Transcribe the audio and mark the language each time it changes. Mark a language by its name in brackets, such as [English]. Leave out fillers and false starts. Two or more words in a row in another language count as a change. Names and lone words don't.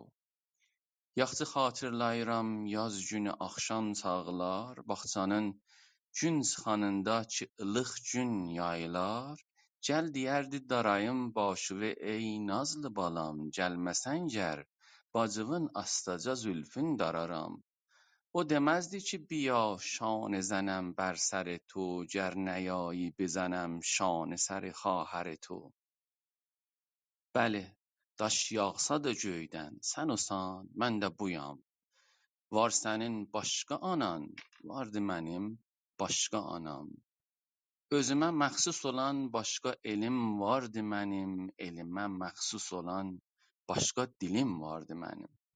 [Azerbaijani] Yaxşı xatırlayıram yaz günü axşam çağlar, bağçanın gün çıxanında ki ılıq gün yayılar, gəl deyərdi darayım başıve ey nazlı balam, gəlməsən gər bacığın astaca zülfün dararam. O deməzdi ki [Persian] bیا شانه زنم بر سر تو گر نیایی بزنم شانه سر خواهر تو. [Azerbaijani] Bəli, daş yağsa da göydən, sən olsan, mən də buyam. Var sənin başqa anan, vardı mənim başqa anam. Özümə məxsus olan başqa elim vardı mənim, elimə məxsus olan başqa dilim vardı mənim.